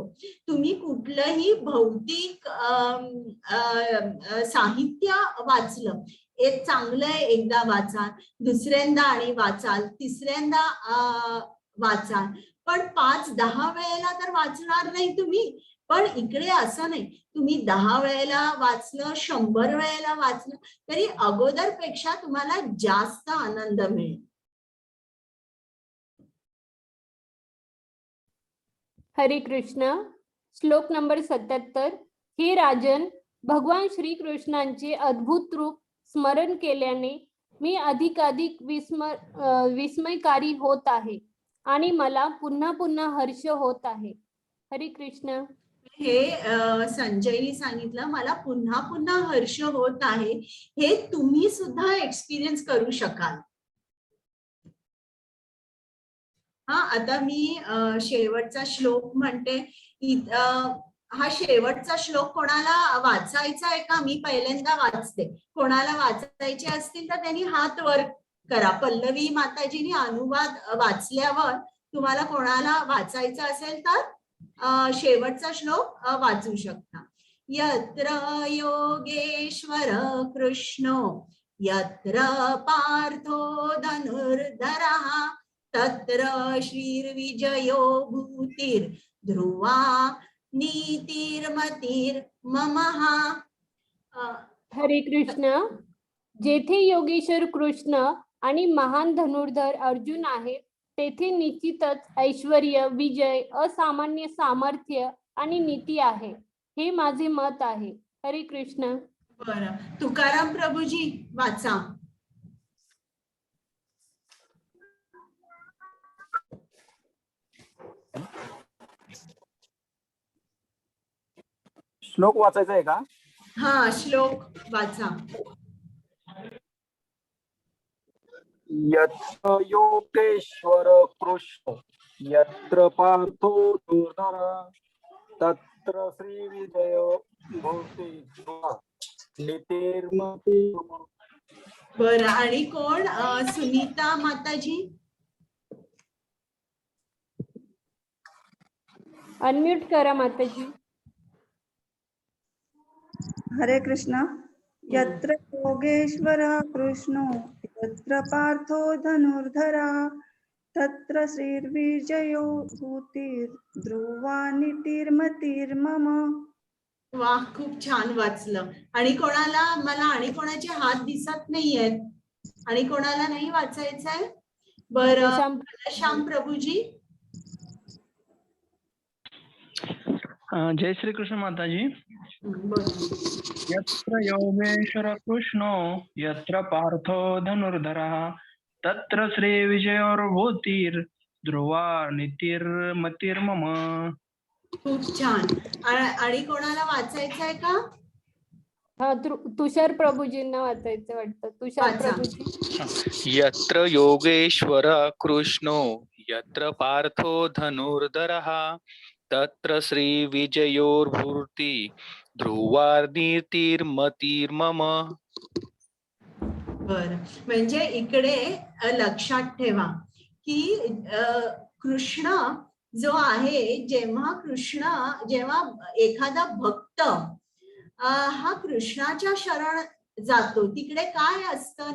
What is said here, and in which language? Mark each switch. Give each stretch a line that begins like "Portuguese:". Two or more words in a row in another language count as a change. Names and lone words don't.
Marathi: तुम्ही कुठलंही भौतिक साहित्य वाचलं, एक चांगलं एकदा वाचाल, दुसऱ्यांदा आणि वाचाल, तिसऱ्यांदा वाचाल, पण 5-10 वेळेला तर वाचणार नाही तुम्ही. पण इकडे असं नाही, तुम्ही 10 वेळेला वाचलं, 100 वेळेला वाचलं, तरी अगोदरपेक्षा तुम्हाला जास्त आनंद मिळेल. हरे कृष्ण. श्लोक नंबर 77. हे राजन, भगवान श्रीकृष्णांचे अद्भुत रूप स्मरण केल्याने मी अधिकाधिक विस्मयकारी होत आहे आणि मला पुन्हा पुन्हा हर्ष होत आहे. हरे कृष्ण. हे संजयनी सांगितलं, मला पुन्हा पुन्हा हर्ष होत आहे. हे तुम्ही सुद्धा एक्सपिरियन्स करू शकाल. आता मी शेवटचा श्लोक म्हणते. हा शेवटचा श्लोक कोणाला वाचायचा आहे का? मी पहिल्यांदा वाचते. कोणाला वाचायचे असतील तर त्यांनी हात वर करा. पल्लवी माताजीनी अनुवाद वाचल्यावर तुम्हाला कोणाला वाचायचा असेल तर शेवटचा श्लोक वाचू शकता.
Sanskrit: यत्र योगेश्वर कृष्णो यत्र पार्थो धनुर्धरः तत्र श्रीर्विजयो भूतिर् ध्रुवा नीतिर्मतिर्ममः.
Marathi: हरे कृष्ण. जेथे योगेश्वर कृष्ण आणि महान धनुर्धर अर्जुन आहे, तेथे निश्चितच ऐश्वर्य, विजय, असामान्य सामर्थ्य आणि नीती आहे. हे माझे मत आहे. हरे कृष्ण. बरं, तुकाराम प्रभूजी वाचा. श्लोक वाचायचा आहे का? हा, श्लोक वाचा.
Sanskrit: यत्र योगेश्वर कृष्ण यत्र पार्थो धनुर्धरः तत्र श्री विजय भूति नीतिर्मतिर्ममः.
Marathi: बरं, आणि कोण? सुनीता माताजी. अनम्यूट करा माताजी. हरे कृष्ण.
Sanskrit: यत्र योगेश्वरः कृष्णो यत्र पार्थो धनुर्धरः तत्र श्रीर्विजयो भूतिर्ध्रुवा नीतिर्मतिर्ममः.
Marathi: वाह, खूप छान वाचलं. आणि कोणाला? मला आणि कोणाचे हात दिसत नाहीयेत. आणि कोणाला नाही वाचायचंय? बरं, श्याम प्रभूजी. जय श्री कृष्ण माताजी.
Sanskrit: यत्र योगेश्वर कृष्णो यत्र पार्थो धनुर्धरः तत्र श्री विजयोर्भूतिर् ध्रुवा नीतिर्मतिर्मम.
Marathi: खूप छान. आणि कोणाला वाचायचंय का? हा, तुषार प्रभूजींना वाचायचं वाटतं. तुषार वाचा. प्रभूजी.
Sanskrit: यत्र योगेश्वर कृष्णो यत्र पार्थो धनुर्धरः तत्र श्री विजयोर्भूति ध्रुवा नीतिर्मतिर्मम.
Marathi: बर, म्हणजे इकडे लक्षात ठेवा की कृष्ण जो आहे, जेव्हा एखादा भक्त हा कृष्णाच्या शरण जातो, तिकडे काय असतं?